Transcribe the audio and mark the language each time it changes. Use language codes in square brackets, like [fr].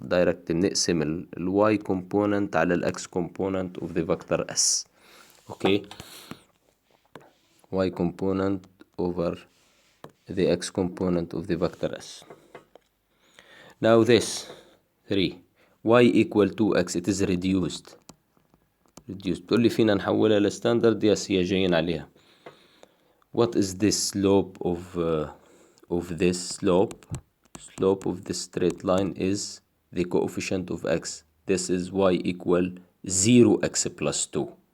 [en] Direct بنقسم ال y component على ال x component of the vector s. Okay, y component over the x component of the vector s. Now this 3 y equal to x, it is reduced. [ar] تقول لي فينا نحولها لستاندرد؟ يس، هي جايين عليها. [en] What is the slope of this slope? Slope of this straight line is the coefficient of x. This is y equal 0x plus 2.